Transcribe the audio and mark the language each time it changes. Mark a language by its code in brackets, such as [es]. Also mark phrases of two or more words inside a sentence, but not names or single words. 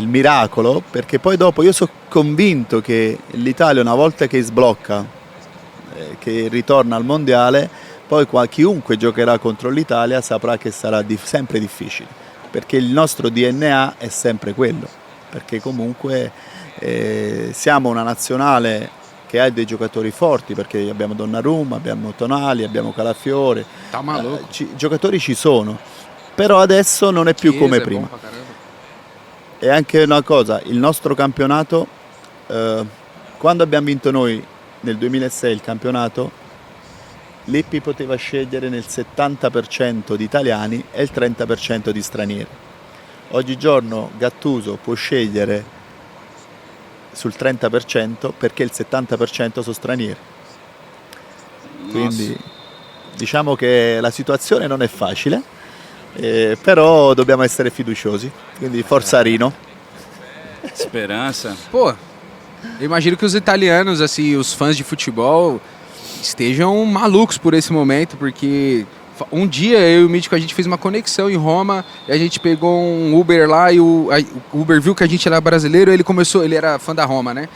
[it] miracolo, perché poi dopo io sono convinto che l'Italia, una volta che sblocca, che ritorna al mondiale, poi chiunque giocherà contro l'Italia saprà che sarà sempre difficile, perché il nostro DNA è sempre quello, perché comunque siamo una nazionale che ha dei giocatori forti, perché abbiamo Donnarumma, abbiamo Tonali, abbiamo Calafiore, [pt] Tá maluco. [it] giocatori ci sono, però adesso non è più Chiesa come [pt] é [it] prima. [pt] bom pra caramba. [it] E anche una cosa, il nostro campionato, quando abbiamo vinto noi nel 2006 il campionato, Lippi poteva scegliere nel 70% di italiani e il 30% di stranieri. Oggigiorno Gattuso può scegliere sul 30% perché il 70% sono stranieri. Quindi diciamo che la situazione non è facile, però dobbiamo essere fiduciosi. Quindi forza Rino. [pt] Esperança. Pô, eu imagino que os italianos, assim, os fãs de futebol estejam malucos por esse momento, porque um dia eu e o Mítico, a gente fez uma conexão em Roma e a gente pegou um Uber lá e o Uber viu que a gente era brasileiro e ele era fã da Roma, né?